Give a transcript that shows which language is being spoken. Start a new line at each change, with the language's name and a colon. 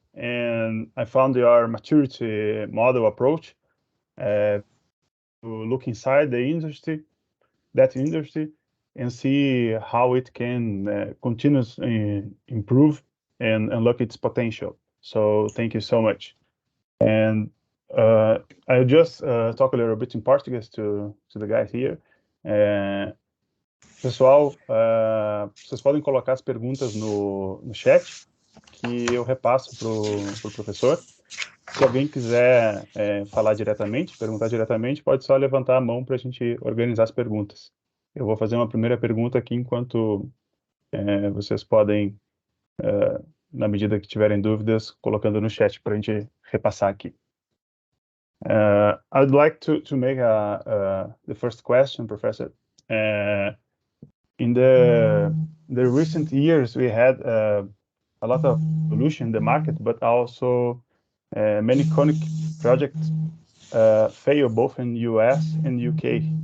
English: And I found your maturity model approach to look inside the industry, and see how it can continuously improve and unlock its potential. So thank you so much. And I'll just talk a little bit in Portuguese to the guys here.
Portuguese: Pessoal, vocês podem colocar as perguntas no chat, que eu repasso para o professor. Se alguém quiser falar diretamente, perguntar diretamente, pode só levantar a mão para a gente organizar as perguntas. Eu vou fazer uma primeira pergunta aqui, enquanto vocês podem, na medida que tiverem dúvidas, colocando no chat para a gente repassar aqui.
English: I'd like to make the first question, Professor. In the recent years, we had a lot of evolution in the market, but also many conic projects fail both in US and UK.